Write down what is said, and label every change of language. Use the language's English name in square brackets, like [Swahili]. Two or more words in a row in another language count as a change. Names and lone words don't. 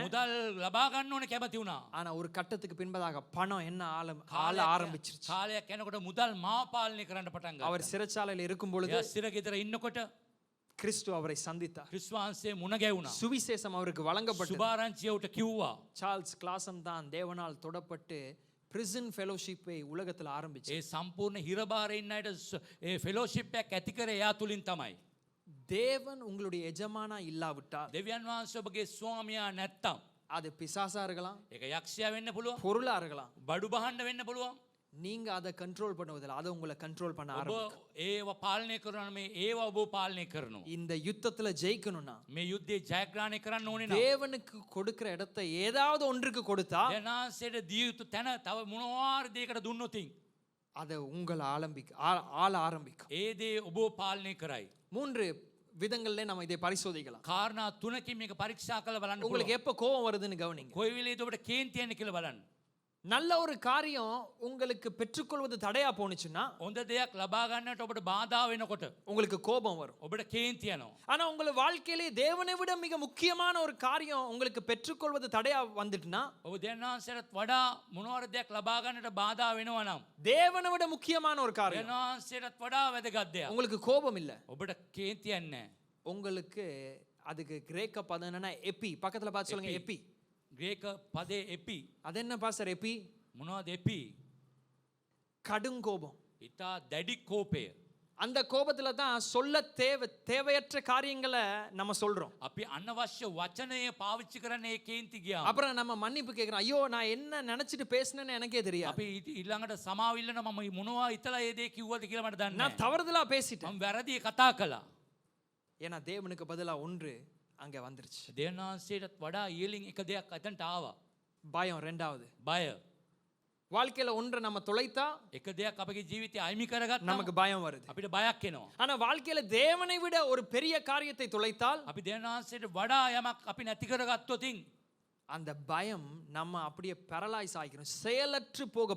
[Sinhala] මුදල් ලබා ගන්න ඕන කැමති වුණා. [Tamil] ஆனா ஒரு கட்டத்துக்கு பின்பதாக பணம் என்ன ஆள ஆரம்பிச்சிருச்சு. [Sinhala] කාලයක් යනකොට මුදල් මාව පාලනය කරන්න පටන් ගත්තා. [Tamil] அவர் சிறைச்சாலையில் இருக்கும் பொழுது [Sinhala] එයා සිරගෙදර ඉන්නකොට [Tamil] கிறிஸ்து அவரை சந்தித்தார். [Sinhala] ක්‍රිස්තුස් වහන්සේ මුණ ගැහුණා. [Tamil] சுவிசேஷம் அவருக்கு வழங்கப்பட்டது. [Sinhala] සුභාරංචිය උට කිව්වා. [Tamil] சார்ல்ஸ் கிளாசன் தான் தேவனால் தொடப்பட்டு பிரிசன் ஃபெலோஷிப்பை உலகத்தில் ஆரம்பிச்சு. [Sinhala] ඒ සම්පූර්ණ හිරබාරේ ඉන්න අයට ඒ ෆෙලෝෂිප් එකක් ඇති කරේ එයා තුලින් තමයි. [Tamil] தேவன் உங்களுடைய எஜமானா இல்லாவிட்டால், [Sinhala] දෙවියන් වහන්සේ ඔබගේ ස්වාමියා නැත්තම් [Tamil] அது பிசாசா இருக்கலாம், [Sinhala] ඒක යක්ෂයා වෙන්න පුළුවන්. [Tamil] பொருளா இருக்கலாம், [Sinhala] බඩු බහන්න වෙන්න පුළුවන්. [Tamil] நீங்க அதை கண்ட்ரோல் பண்ணுவதில்லை, அதை உங்களை கண்ட்ரோல் பண்ண [Sinhala] ඔබ [Tamil] ஆரம்பிக்கும். [Sinhala] ඒව පාලනය කරනවා. මේ ඒව ඔබ පාලනය කරනවා. [Tamil] இந்த யுத்தத்துல ஜெயிக்கணும்னா [Sinhala] මේ යුද්ධේ ජයග්‍රහණය කරන්න ඕනේ නම් [Tamil] தேவனுக்கு கொடுக்கிற இடத்தை ஏதாவது ஒன்றுக்கு கொடுத்தா [Sinhala] දෙනාසෙට දිය යුතු තැන තව මොනවාරි දෙයකට දුන්නොතින් [Tamil] அதை உங்களை ஆள ஆரம்பிக்கும். [Sinhala] ඒ දේ ඔබ පාලනය කරයි. [Tamil] 3 விதங்கள்ல நம்ம இதை பரிசோதிக்கலாம். [Sinhala] කාරණා තුනකින් මේක පරීක්ෂා කරලා බලන්න [Tamil] உங்களுக்கு [Sinhala] පුළුවන්. [Tamil] எப்ப கோபம் வருதுன்னு கவனிங்க. [Sinhala] කොයි වෙලේද ඔබට කේන්ති යන්නේ කියලා බලන්න. [Tamil] நல்ல ஒரு காரியம் உங்களுக்கு பெற்றுக்கொள்வது தடையா போனுச்சுன்னா [Sinhala] හොඳ දෙයක් ලබා ගන්නට ඔබට බාධා වෙනකොට [Tamil] உங்களுக்கு கோபம் வரும். [Sinhala] ඔබට කේන්ති යනවා. [Tamil] ஆனா உங்க வாழ்க்கையிலே தேவனை விட மிக முக்கியமான ஒரு காரியம் உங்களுக்கு பெற்றுக்கொள்வது தடையா வந்துட்டுனா, [Sinhala] ඔබ දෙන්නාන්සේට වඩා මොනවාර දෙයක් ලබා ගන්නට බාධා වෙනවා නම් [Tamil] தேவனை விட முக்கியமான ஒரு காரியம் [Sinhala] දෙන්නාන්සේට වඩා වැදගත් දෙයක්. [Tamil] உங்களுக்கு கோபம் இல்ல, [Sinhala] ඔබට කේන්ති යන්නේ නැහැ. [Tamil] உங்களுக்கு அதுக்கு கிரேக்க பதம் என்னன்னா எபி. பக்கத்துல பார்த்து சொல்லுங்க, எபி. [Sinhala] ග්‍රේක පදේ එපි. [Tamil] அது என்ன பாஸ்டர் எபி? [Sinhala] මොනවද එපි? [Tamil] கடும் கோபம். [Sinhala] ඉතා දැඩි කෝපය. [Tamil] அந்த கோபத்துல தான் சொல்ல தேவையற்ற காரியங்களை நம்ம சொல்றோம். [Sinhala] අපි අනවශ්‍ය වචනය පාවිච්චි කරන්නේ ඒ කේන්ති ගියා. [Tamil] அப்புறம் நம்ம மன்னிப்பு கேக்குறோம், ஐயோ நான் என்ன நினைச்சிட்டு பேசினேன்னு எனக்கே தெரியாது, [Sinhala] අපි ඊළඟට සමාව ඉල්ලන මම මොනවා හිතලා ඒ දේ කිව්වද කියලා මට දන්නේ [Tamil] நான் [Sinhala] නැහැ. [Tamil] தவறுதலா பேசிட்டேன். [Sinhala] මම වැරදි කතා කළා. [Tamil] ஏன்னா தேவனுக்கு பதிலா ஒன்று அங்க வந்துருச்சு. [Sinhala] දෙවියන්වහන්සේටත් වඩා ඉහළින් එක දෙයක් අතන්ට ආවා. [Tamil] பயம். ரெண்டாவது, [Sinhala] බය. [Tamil] வாழ்க்கையில ஒன்றை நம்ம தொலைத்தா [Sinhala] එක දෙයක් අපගේ ජීවිතය අයිමි කරගත්තා [Tamil] நமக்கு பயம் வருது. [Sinhala] අපිට බයක් එනවා. [Tamil] ஆனா வாழ்க்கையில தேவனை விட ஒரு பெரிய காரியத்தை தொலைத்தால் [Sinhala] අපි දෙවියන්වහන්සේට වඩා යමක් අපි නැති කරගත්තොතින් [Tamil] அந்த பயம் நம்ம அப்படியே පැරලයිස් ஆகிரும், செயலற்று போக பண்ணிரும்.